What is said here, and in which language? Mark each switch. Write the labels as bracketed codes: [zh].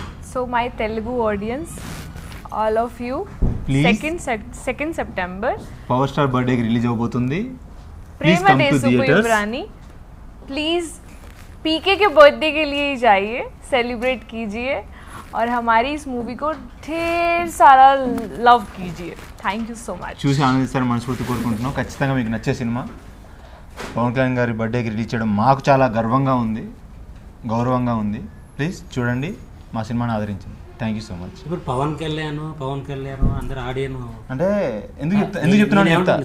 [en] So my Telugu audience, all of you, Please. 2nd September [te] power star birthday కి release అవబోతుంది. [hi] प्रेम देशु इब्रानी, please पीके के बर्थडे के लिए ही जाइए, सेलिब्रेट कीजिए और हमारी इस मूवी को ढेर सारा लव कीजिए. Thank you so much. [te] చూసి ఆనందిస్తారని మనస్ఫూర్తి కోరుకుంటున్నాం. ఖచ్చితంగా మీకు నచ్చే సినిమా. పవన్ కళ్యాణ్ గారి బర్త్డేకి రిలీజ్ చేయడం మాకు చాలా గర్వంగా ఉంది, గౌరవంగా ఉంది. ప్లీజ్ చూడండి, మా సినిమాని ఆదరించండి. Thank you so much. ఇప్పుడు పవన్ కళ్యాణ్ అందరు ఆడియన్ అంటే ఎందుకు చెప్తున్నాను చెప్తా.